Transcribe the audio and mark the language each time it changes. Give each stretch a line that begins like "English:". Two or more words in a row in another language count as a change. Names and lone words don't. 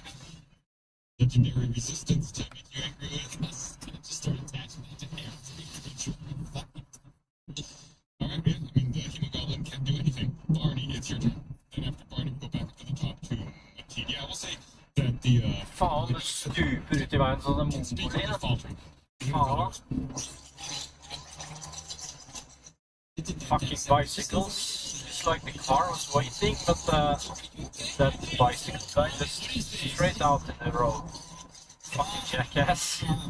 English: Legendary resistance to make you angry with us. Just start attaching it to every creature we find. Alright, yeah, I mean, the hemoglobin can't do anything. Barney, it's your turn. Then after Barney, we'll go back to the top two. Yeah, we'll say that the,
Norwegian: Fan, du stuper ut I veien sånn en
English: speak motor. of the faltering. Faen. Fucking bicycles. It's like the car was waiting, but that bicycle guy just straight out in the road. Fucking jackass.